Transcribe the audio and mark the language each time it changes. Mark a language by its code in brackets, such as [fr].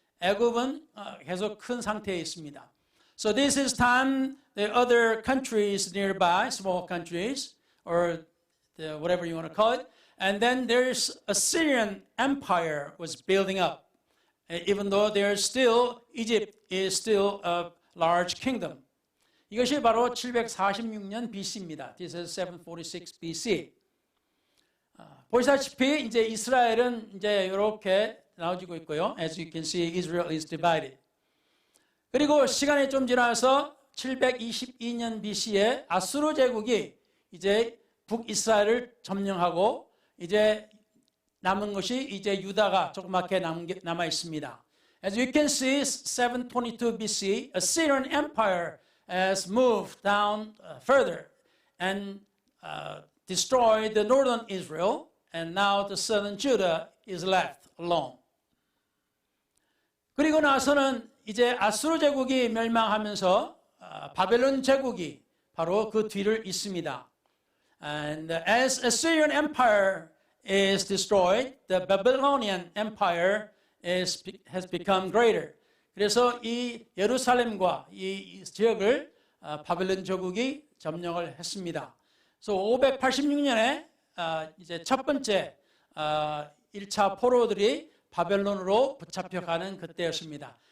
[ko] 애굽은 계속 큰 상태에 있습니다. [en] So this is time the other countries nearby, small countries, or whatever you want to call it, and then there's Assyrian Empire was building up, even though there's still Egypt is still a large kingdom. [ko] 이것이 바로 746년 BC입니다. [en] This is 746 BC. [ko] 보시다시피 이제 이스라엘은 이제 이렇게 나눠지고 있고요. [en] As you can see, Israel is divided. [ko] 그리고 시간이 좀 지나서 722년 BC에 아수르 제국이 이제 북이스라엘을 점령하고 이제 남은 것이 이제 유다가 조그맣게 남아 있습니다. [en] As you can see, 722 BC, Assyrian Empire has moved down further and destroyed the northern Israel, and now the southern Judah is left alone. [ko] 그리고 나서는 이제 아수르 제국이 멸망하면서 바벨론 제국이 바로 그 뒤를 잇습니다. [en] And as Assyrian Empire is destroyed, the Babylonian Empire has become greater. [ko] 그래서 이 예루살렘과 이 지역을 바벨론 제국이 점령을 했습니다. So 586년에 이제 첫 번째 1차 포로들이 바벨론으로 붙잡혀가는 그때였습니다.